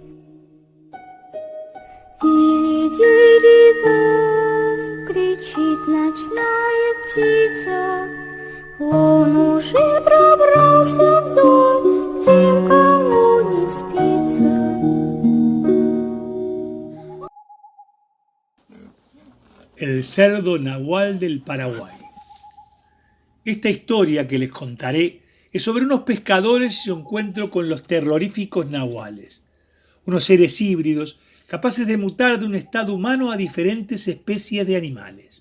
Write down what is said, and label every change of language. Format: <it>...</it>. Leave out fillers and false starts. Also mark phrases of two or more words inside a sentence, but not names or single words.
<ru>Дили-дили-бом, кричит ночная птица, он уже пробрался в дом, где никому не спится.</ru> <es>El cerdo nahual del Paraguay. Esta historia que les contaré es sobre unos pescadores y su encuentro con los terroríficos nahuales, unos seres híbridos capaces de mutar de un estado humano a diferentes especies de animales.</es>